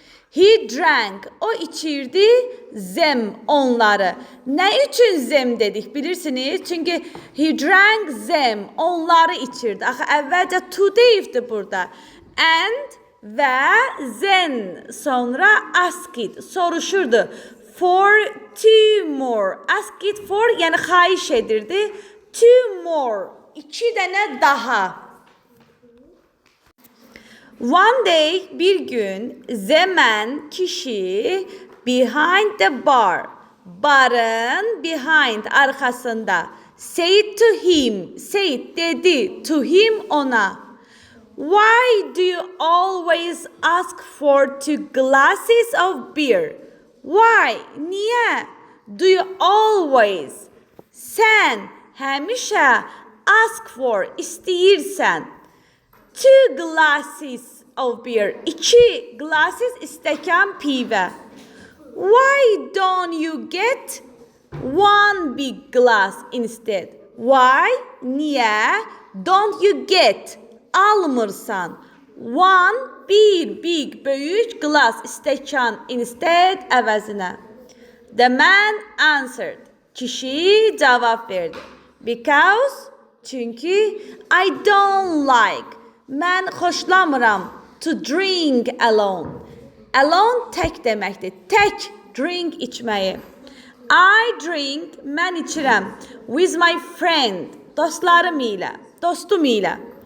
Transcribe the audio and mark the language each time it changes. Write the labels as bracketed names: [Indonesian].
[English] He drank, o içirdi, them, onları. [Azerbaijani] Ne üçün them dedik bilirsiniz? Çünkü he drank them, onları içirdi. Axı əvvəlcə to deyibdi burada. And və then, sonra ask it, soruşurdu. [English] For 2 more, ask it for, yəni xahiş edirdi. [Azerbaijani] 2 more, 2 dənə daha. [English] One day, bir gün, the man, kişi, behind the bar, barın behind, arkasında, said to him, said dedi, to him, ona. Why do you always ask for 2 glasses of beer? Why? Niye? Do you always? [Azerbaijani] Sen həmişə ask for, istəyirsən. [English] 2 glasses of beer. 2 glasses istəkan pivə. Why don't you get 1 big glass instead? Why? Niye? Don't you get? [Azerbaijani] Almırsan. [English] 1 big böyük glass istəkan instead əvəzinə. The man answered. Kişi cavab verdi. Because, çünkü I don't like. Mən xoşlamıram to drink alone. [Azerbaijani] Alone tək deməkdir. Tək drink içməyi. I drink, mən içirəm. With my friend, dostlarım ilə, dostum ilə.